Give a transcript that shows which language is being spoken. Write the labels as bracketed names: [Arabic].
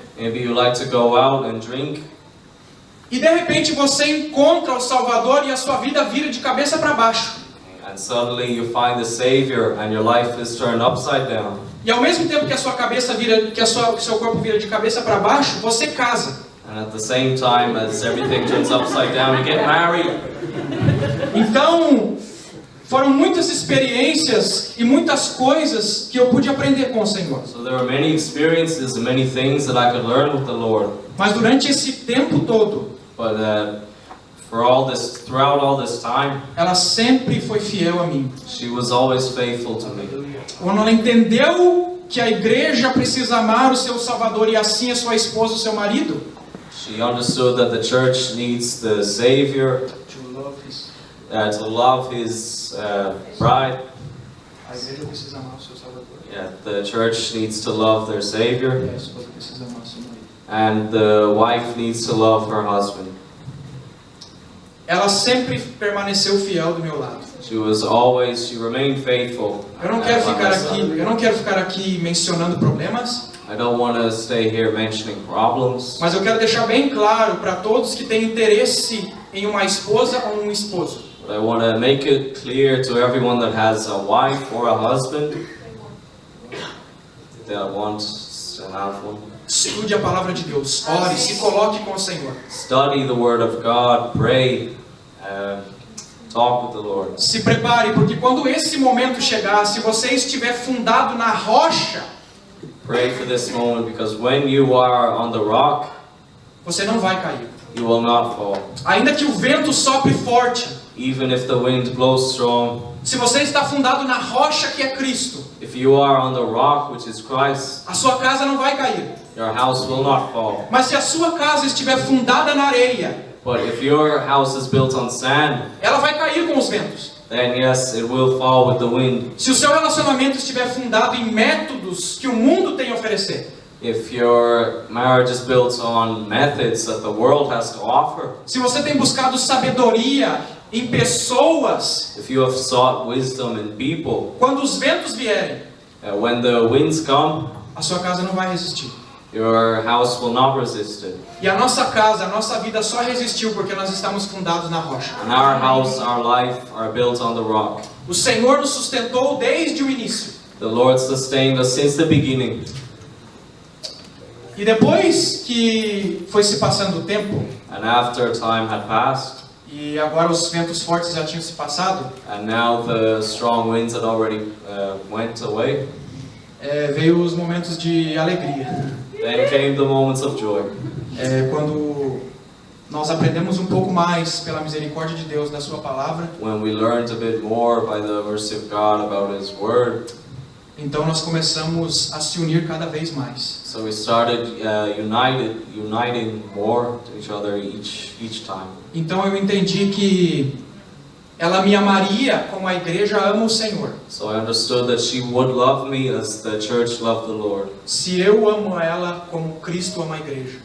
[English] Maybe you like to go out and drink. [Portuguese] E de repente você encontra o Salvador e a sua vida vira de cabeça para baixo. [English] And suddenly you find the Savior and your life is turned upside down. [Portuguese] E ao mesmo tempo que a sua cabeça vira, que o seu corpo vira de cabeça para baixo, você casa. [English] And at the same time as everything turns upside down, you get married. [Portuguese] Então, Foram muitas experiências e muitas coisas que eu pude aprender com o Senhor. [English] So there were many experiences and many things that I could learn with the Lord. [Portuguese] Mas durante esse tempo todo, [English] But throughout all this time, [Portuguese] ela sempre foi fiel a mim. [English] she was always faithful to me. [Portuguese] Quando ela entendeu que a igreja precisa amar o seu Salvador e assim a sua esposa, o seu marido, [English] She understood that the church needs the Savior to love His bride. [Portuguese] a igreja precisa amar o seu Salvador. [English] Yeah, the church needs to love their Savior, [Portuguese] E a esposa precisa amar o seu marido. [English] and the wife needs to love her husband. [Portuguese] Ela sempre permaneceu fiel do meu lado. [English] She remained faithful. [Portuguese] Eu não quero ficar aqui mencionando problemas, [English] I don't want to stay here mentioning problems, [Portuguese] mas eu quero deixar bem claro para todos que têm interesse em uma esposa ou um esposo. [English] but I want to make it clear to everyone that has a wife or a husband that wants to have one. [Portuguese] Estude a palavra de Deus, ore, se coloque com o Senhor. [English] Study the Word of God, pray, talk with the Lord. [Portuguese] Se prepare, porque quando esse momento chegar, se você estiver fundado na rocha, [English] Pray for this moment, because when you are on the rock, [Portuguese] você não vai cair. [English] you will not fall. [Portuguese] Ainda que o vento sopre forte, [English] Even if the wind blows strong, [Portuguese] se você está fundado na rocha que é Cristo, [English] if you are on the rock, which is Christ, [Portuguese] a sua casa não vai cair. [English] your house will not fall. [Portuguese] Mas se a sua casa estiver fundada na areia, [English] But if your house is built on sand, [Portuguese] ela vai cair com os ventos. [English] then yes, it will fall with the wind. [Portuguese] Se o seu relacionamento estiver fundado em métodos que o mundo tem a oferecer, [English] If your marriage is built on methods that the world has to offer, [Portuguese] se você tem buscado sabedoria em pessoas, [English] if you have sought wisdom in people, [Portuguese] quando os ventos vierem, [English] when the winds come, [Portuguese] a sua casa não vai resistir. [English] your house will not resist it. [Portuguese] E a nossa casa, a nossa vida só resistiu porque nós estamos fundados na rocha. [English] And our house, our life are built on the rock. [Portuguese] O Senhor nos sustentou desde o início. [English] The Lord sustained us since the beginning. [Portuguese] E depois que foi se passando o tempo, [English] And after time had passed, [Portuguese] e agora os ventos fortes já tinham se passado, [English] and now the strong winds had already went away, [Portuguese] veio os momentos de alegria. [English] then came the moments of joy. [Portuguese] Quando nós aprendemos um pouco mais pela misericórdia de Deus da sua palavra, [English] When we learned a bit more by the mercy of God about His Word, [Portuguese] então nós começamos a se unir cada vez mais. [English] so we started uniting more to each other each time. [Portuguese] Então eu entendi que ela me amaria como a igreja ama o Senhor. [English] So I understood that she would love me as the church loved the Lord. [Portuguese] Se eu amo ela como Cristo ama a igreja.